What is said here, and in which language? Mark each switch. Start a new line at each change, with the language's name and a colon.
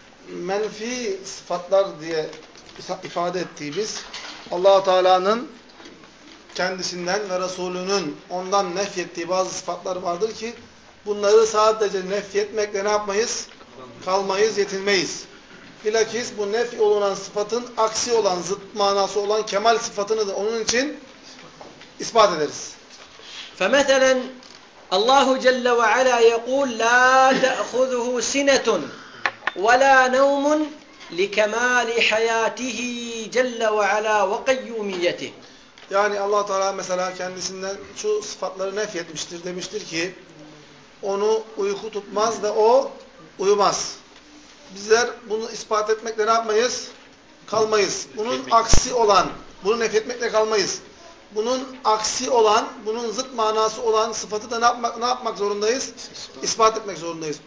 Turkish: Menfi sıfatlar diye ifade ettiğimiz, Allah-u Teala'nın kendisinden ve Resulünün ondan nefyettiği bazı sıfatlar vardır ki bunları sadece nefyetmekle ne yapmayız? Kalmayız, yetinmeyiz. Bilakis bu nefy olunan sıfatın aksi olan, zıt manası olan kemal sıfatını da onun için ispat ederiz.
Arabic: فمثلا الله جل وعلا يقول لا تأخذه سنة ولا نوم لكمال حياته جل وعلا وقيوميته.
Turkish: Yani Allah Teala mesela kendisinden şu sıfatları nefyetmiştir, demiştir ki onu uyku tutmaz ve o uyumaz. Bizler bunu ispat etmekle ne yapmayız? Kalmayız. Bunun aksi olan, bunu nefyetmekle kalmayız. Bunun aksi olan, bunun zıt manası olan sıfatı da ne yapmak zorundayız? İspat etmek zorundayız.